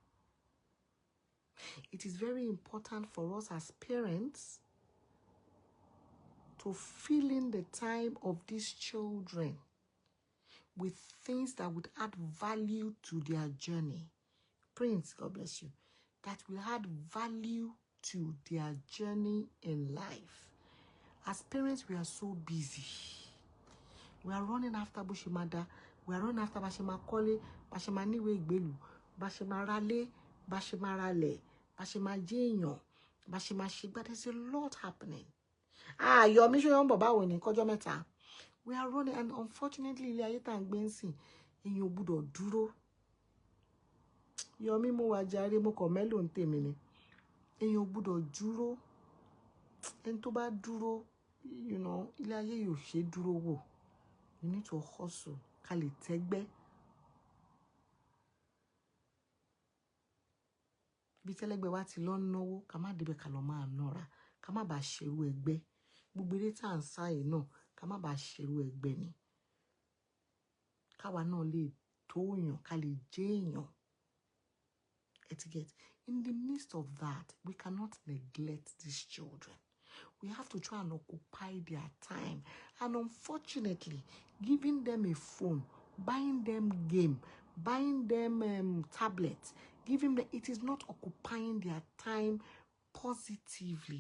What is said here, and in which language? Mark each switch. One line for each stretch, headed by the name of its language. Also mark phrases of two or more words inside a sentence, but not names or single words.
English: It is very important for us as parents to fill in the time of these children with things that would add value to their journey. Prince, God bless you. That will add value to their journey in life. As parents, we are so busy. We are running after Bushimada. We are running after Bashima Kole, Bashima Niwe Gbelu, Bashima Rale, Bashima Rale, Bashima Jinyo, Bashima Shiba. There's a lot happening. Your mission Baba when in Kojo Meta. We are running, and unfortunately,
Yoruba: ilé ayé tá ń gbé ńsìn, èyàn ò gbọ́dọ̀ dúró. Yomi mo wá jàre mo kàn mélòó ń tèmi ni. Èyàn ò gbọ́dọ̀ dúró. Ẹni tó bá dúró, ilé ayé yóò ṣe dúró wò.
English: You need to hustle.
Yoruba: Ká lè tẹ́gbẹ́. Bí tẹ́lẹ́gbẹ́ wa ti lọ náwó, ká má débẹ̀ ká lọ máa nọ́ra. Ká má bàa ṣerú ẹgbẹ́. Gbogbo eré tá à ń sá yìí náà, ká má bàa ṣerú ẹgbẹ́ ni. Káwa náà lè tó èèyàn, ká lè jẹ́ èèyàn.
English: Etiquette. In the midst of that, we cannot neglect these children. We have to try and occupy their time. And unfortunately, giving them a phone, buying them game, buying them tablets, giving them, it is not occupying their time positively.